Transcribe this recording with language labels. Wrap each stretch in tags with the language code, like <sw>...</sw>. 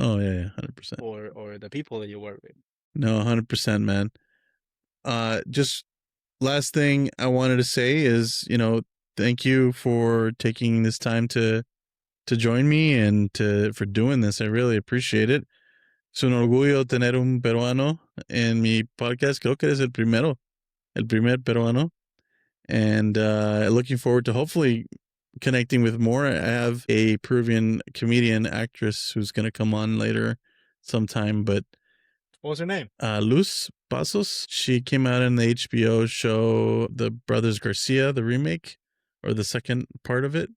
<en>Oh yeah, 100%. or the people that you work with. No, 100%, man. Just last thing I wanted to say is, thank you for taking this time to join me and for doing this. I really appreciate it.</en> <es>Es un orgullo tener un peruano en mi podcast. Creo que eres el primer peruano.</es> <en>And looking forward to hopefully connecting with more. I have a Peruvian comedian actress who's going to come on later sometime, but What was her name? Luz Pasos. She came out in the HBO show The Brothers Garcia, the remake, or the second part of it.</en>